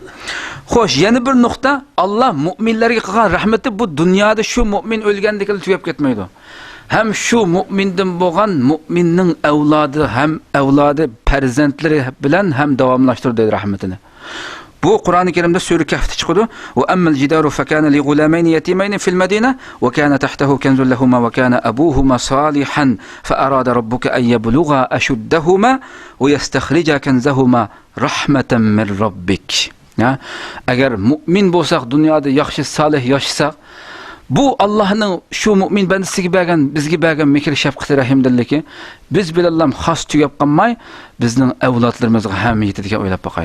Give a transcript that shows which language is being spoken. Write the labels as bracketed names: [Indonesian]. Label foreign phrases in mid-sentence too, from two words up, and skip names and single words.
[Uzbek] Xo'sh, yana bir nuqta, Allah mu'minlarga qilgan rahmati bu dunyoda shu mu'min o'lgandek tugab ketmaydi. Ham shu mu'mindan bo'lgan mu'minning avlodi ham avlodi farzandlari bilan ham davomlashtirdi rahmatini. Bu Qur'oni Karimda sura Kahfda chiqadi. [Arabic] وأما الجدار فكان لغلامين يتيمين في المدينة وكان تحته كنز لهما وكان أبوهما صالحا فأراد ربك أن يبلغا أشدهما ويستخرجا كنزهما رحمة من ربك. [Uzbek] Agar mu'min bo'lsak, dunyoda yaxshi solih yashsak, bu Allohning shu mu'min bandasiga bergan, bizga bergan mehr shafqati rahimdilligi biz bilan xos tugab qolmay, bizning avlodlarimizga ham yetadigan o'ylab boqaylik.